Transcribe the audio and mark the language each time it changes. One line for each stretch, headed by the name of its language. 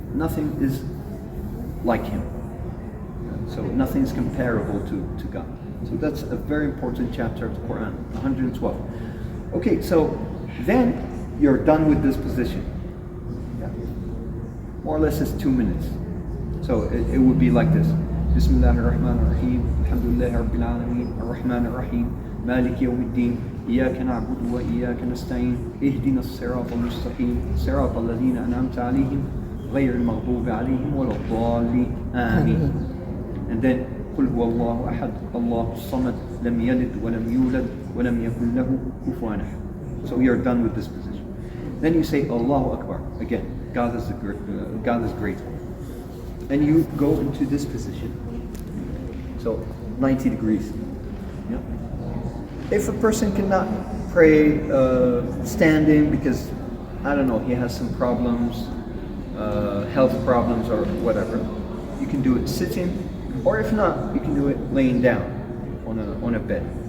English: Nothing is like him. So nothing is comparable to God. So that's a very important chapter of the Quran, 112. Okay, so then you're done with this position. Yeah. More or less it's 2 minutes. So it would be like this.
Arabic: Bismillah ar-Rahman ar-Rahim, Alhamdulillah Rabbil Alameen, ar-Rahman ar-Rahim, Malik Yawmiddin, إياك نعبد وإياك نستعين اهدنا الصراط المستقيم صراط الذين أنعمت عليهم غير المغضوب عليهم ولا الضالين آمين.
English: And then
Arabic: قل هو الله أحد الله الصمد لم يلد ولم يولد ولم يكن له كفوا أحد.
English: So you're done with this position. Then you say Allahu Akbar. Again, God is great. And you go into this position. So 90 degrees. Yeah. If a person cannot pray standing because, I don't know, he has some problems, health problems or whatever, you can do it sitting, or if not, you can do it laying down on a bed.